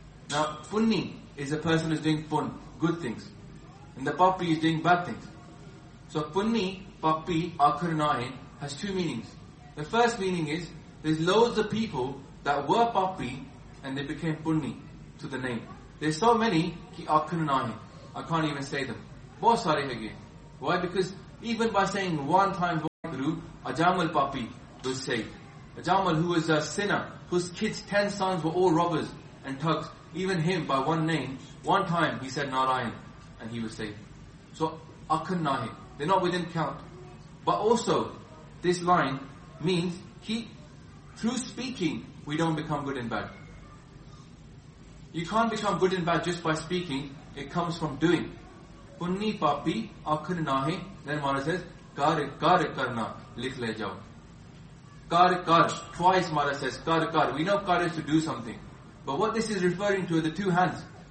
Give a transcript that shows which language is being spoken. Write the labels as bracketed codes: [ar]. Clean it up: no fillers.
[en] Now punni is a person who's doing pun, good things. And the papi is doing bad things. So [pa] punni papi akhan nahi [en] has two meanings. The first meaning is there's loads of people that were papi and they became punni to the name. There's so many [pa] ਕਿ ਆਖਣ ਨਹੀਂ. [en] I can't even say them. [hi] बहुत सारे है ये. [en] Why? Because even by saying one time Guru, Ajamal Papi was saved. Ajamal, who was a sinner, whose kids, 10 sons were all robbers and thugs, even him by one name, one time he said Narayan and he was saved. So, Akhan Nahi, they're not within count. But also, this line means, he, through speaking, we don't become good and bad. You can't become good and bad just by speaking, it comes from doing. [pa] Punni papi akhan nahi, [en] then Mara says, [pa] kar kar karna, likh le jao. ਕਰ ਕਰ, [en] twice Mara says, ਕਰ ਕਰ. We know kar is to do something. But what this is referring to are the two hands.